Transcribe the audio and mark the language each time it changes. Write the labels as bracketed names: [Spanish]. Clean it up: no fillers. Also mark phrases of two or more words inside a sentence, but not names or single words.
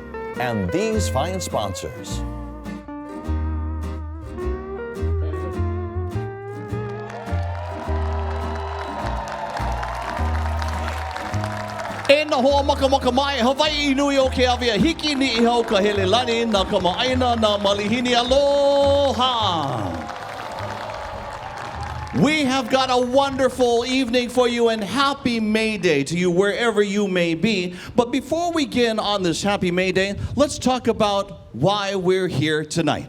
[English] And these fine sponsors. [Hawaiian] E na hoa maka maka mai, Hawaii nui o ke awia, hiki ni I hau ka hele lani, na ka maaina na malihini aloha. [English] We have got a wonderful evening for you and happy May Day to you wherever you may be. But before we begin on this happy May Day, let's talk about why we're here tonight.